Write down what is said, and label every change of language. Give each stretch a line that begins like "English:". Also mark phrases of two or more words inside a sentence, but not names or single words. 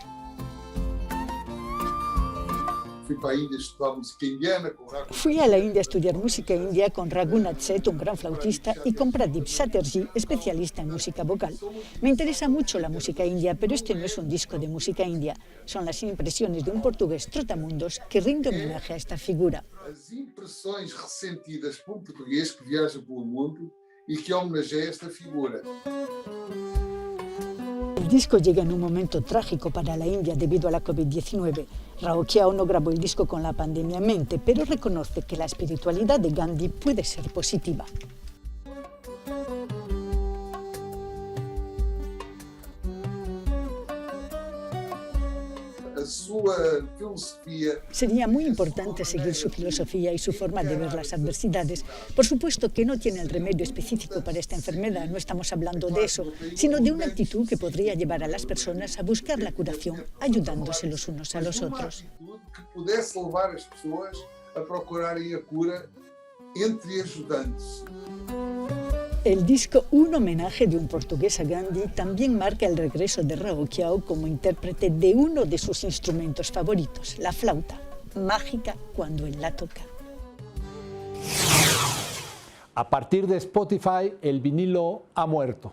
Spanish: Fui a la India a estudiar música india con Raghunath Seth, un gran flautista, y con Pradeep Chatterjee, especialista en música vocal. Me interesa mucho la música india, pero este no es un disco de música india. Son las impresiones de un portugués trotamundos que rinde homenaje a esta figura.
Portuguese: As impressões ressentidas por um português que viaja pelo mundo e que homenageia esta figura.
Spanish: El disco llega en un momento trágico para la India debido a la COVID-19. Raul Chiao no grabó el disco con la pandemia en mente, pero reconoce que la espiritualidad de Gandhi puede ser positiva. Sería muy importante seguir su filosofía y su forma de ver las adversidades. Por supuesto que no tiene el remedio específico para esta enfermedad, no estamos hablando de eso, sino de una actitud que podría llevar a las personas a buscar la curación, ayudándose los unos a los otros.
Portuguese: Que pudesse levar as pessoas a procurarem a cura entre ajudantes.
Spanish: El disco Un homenaje de un portugués a Gandhi también marca el regreso de Raul Chiao como intérprete de uno de sus instrumentos favoritos, la flauta, mágica cuando él la toca. A partir de Spotify, el vinilo ha muerto.